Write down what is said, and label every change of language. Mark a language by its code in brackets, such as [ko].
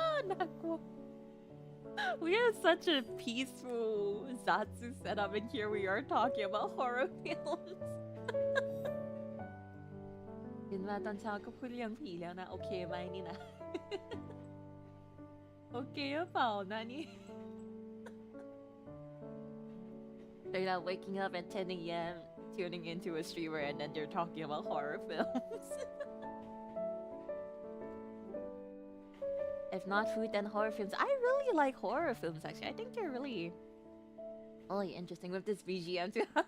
[th] น่ากลัว [en] We have such a peaceful Zatsu setup, and here we are talking about horror films. [th] เห็นว่าตอนเช้าก็พูดเรื่องผีแล้วนะโอเคไหมนี่นะ โอเคหรือเปล่านะนี่ [en] They're not waking up at 10 a.m. tuning into a streamer and then they're talking about horror films. If not food, then horror films. I really like horror films, actually. I think they're really interesting with this BGM too.